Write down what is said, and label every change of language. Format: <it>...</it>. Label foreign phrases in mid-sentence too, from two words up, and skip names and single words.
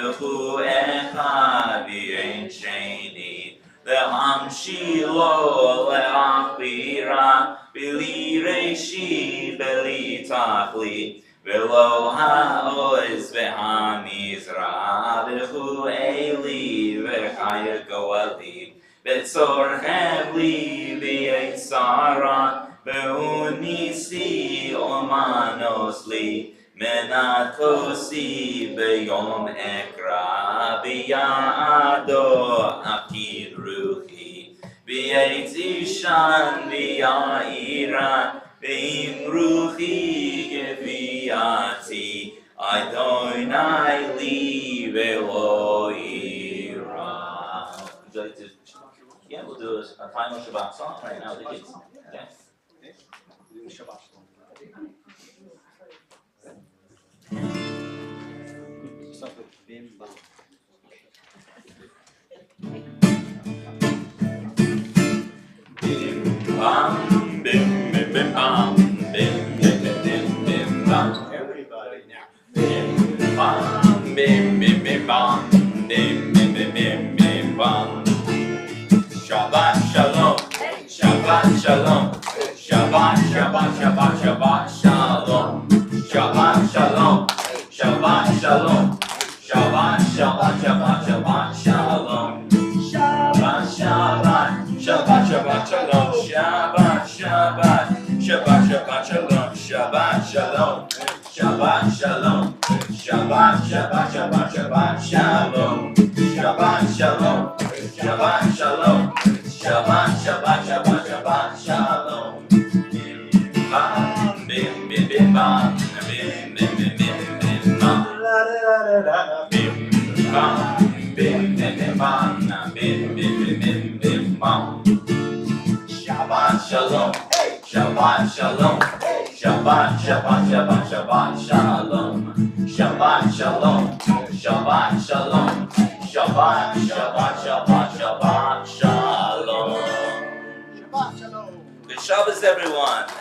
<he>והוא אחד ואין שני להמשילו להחבירה בלי ראשית בלי תכלית ולו העוז והמשרה והוא אלי וחי גואלי וצור חבלי בעת צרה והוא נסי ומנוס לי מנת כוסי ביום אקרא בידו אפקיד רוחי בעת אישן ואעירה ועם רוחי גויתי יי לי ולא אירא.</he> <en>Would you like to? Yeah, we'll do a final Shabbat song right now with the kids. Okay. Shabbat Start with Bim Bam. Bim bam, bim bim bim bam, bim bim bim bim bam. Everybody now. Bim bam, bim bim bim bam, bim bim bim bim bim bam.</en> <he>שבת שלום, שבת שלום, שבת שבת שבת שבת שלום, שבת שלום, שבת שלום, שבת שבת שבת שבת שלום, שבת שבת שבת שבת שלום, שבת שבת שבת שבת שלום, שבת שלום, שבת שלום, שבת שבת שבת שבת שלום, שבת שלום, שבת שלום, שבת שבת שבת שבת שלום. Bim bam, bim bim bim bam, bim bim bim bim bim bam. bam, bim bim bam, bim bim bim bim bam. שבת שלום, שבת שלום, שבת שבת שבת שבת שלום, שבת שלום, שבת שלום, שבת שבת שבת שבת שלום.</he> <en>Good Shabbos, everyone.</en>